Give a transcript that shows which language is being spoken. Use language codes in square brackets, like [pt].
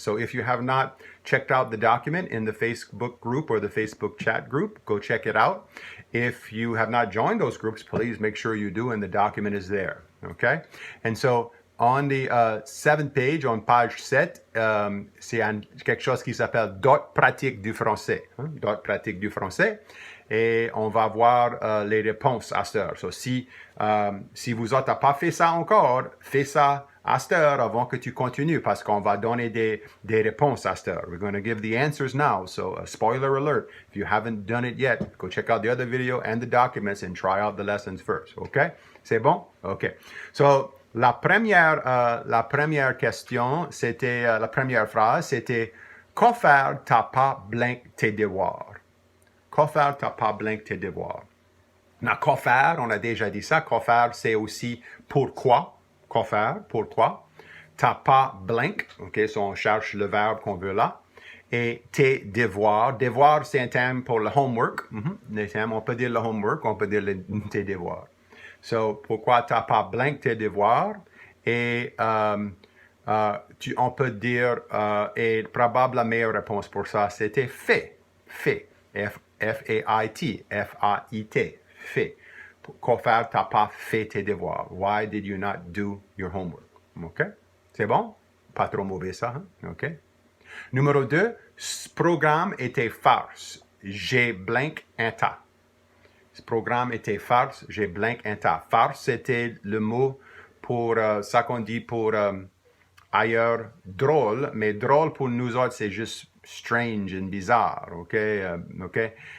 [en] So if you have not checked out the document in the Facebook group or the Facebook chat group, go check it out. If you have not joined those groups, please make sure you do, and the document is there. Okay? [fr] And so on the 7th page, on page 7, c'est quelque chose qui s'appelle Dot pratique du français. Dot pratique du français. Et on va voir les réponses à cette heure. So, si vous n'avez pas fait ça encore, fais ça à cette heure avant que tu continues parce qu'on va donner des réponses à cette heure. [en] We're going to give the answers now. So, spoiler alert, if you haven't done it yet, go check out the other video and the documents and try out the lessons first. [fr] OK? C'est bon? OK. So, la première question, c'était, la première phrase, c'était « Qu'en faire, t'as pas blank tes devoirs ». Qu'en faire, t'as pas blank tes devoirs. Now, qu'en faire, on a déjà dit ça. Qu'en faire, c'est aussi pourquoi. Qu'en faire, pourquoi. T'as pas blank. OK, so on cherche le verbe qu'on veut là. Et tes devoirs. Devoirs, c'est un terme pour le homework. On peut dire le homework, on peut dire tes devoirs. So, pourquoi t'as pas blank tes devoirs? Et on peut dire, et probablement la meilleure réponse pour ça, c'était fait. Fait. F-A-I-T, F-A-I-T, fait. Qu'en faire, t'as pas fait tes devoirs. [en] Why did you not do your homework? [fr] OK? C'est bon? Pas trop mauvais ça, hein? OK? Numéro 2, ce programme était farce. J'ai blank un tas. Ce programme était farce. J'ai blank un tas. Farce, c'était le mot pour ça qu'on dit pour ailleurs drôle, mais drôle pour nous autres, c'est juste strange and bizarre, OK? OK?